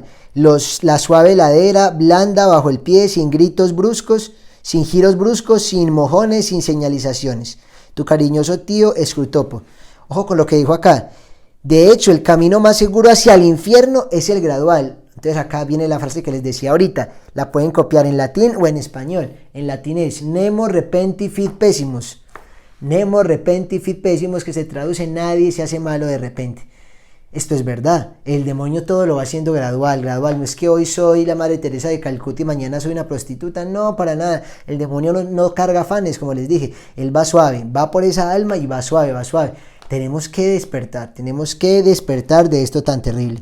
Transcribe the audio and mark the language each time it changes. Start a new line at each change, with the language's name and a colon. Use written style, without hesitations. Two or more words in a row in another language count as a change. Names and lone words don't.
Spanish: La suave ladera, blanda bajo el pie, sin gritos bruscos, sin giros bruscos, sin mojones, sin señalizaciones. Tu cariñoso tío Scrutopo. Ojo con lo que dijo acá. De hecho, el camino más seguro hacia el infierno es el gradual. Entonces acá viene la frase que les decía ahorita. La pueden copiar en latín o en español. En latín es
Latin: nemo repenti fit pessimus. Nemo repenti fit pessimus,
Spanish: que se traduce nadie se hace malo de repente. Esto es verdad, el demonio todo lo va haciendo gradual, no es que hoy soy la Madre Teresa de Calcuta y mañana soy una prostituta, no, para nada, el demonio no carga afanes, como les dije, él va suave, va por esa alma y va suave, tenemos que despertar de esto tan terrible.